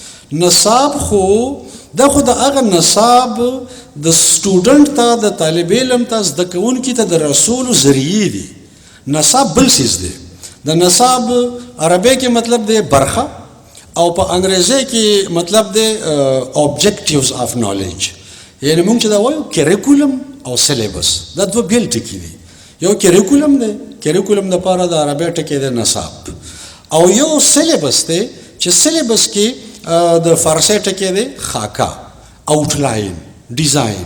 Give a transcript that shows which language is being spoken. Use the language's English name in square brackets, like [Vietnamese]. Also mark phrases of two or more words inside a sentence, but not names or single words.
[Pashto] نصاب خو دا خو د هغه نصاب د سټوډنټ ته، د طالب علم ته، زده کوونکي ته د رسولو ذریعې دي. نصاب بل څیز دی. د نصاب عربی کې مطلب دی برخه، او په انګریزي کې مطلب دی [English] objectives of knowledge. [Pashto] یعنی مونږ چې دا وایو کریکولم او سلیبس، دا 2 بیل ټکي دي. یو کریکولم دی، کریکولم دپاره د عربی ټکی دی نصاب، او یو سلیبس دی چې سلیبس کې د فارسی ټکی دی خاکه، آوټلاین، ډیزاین.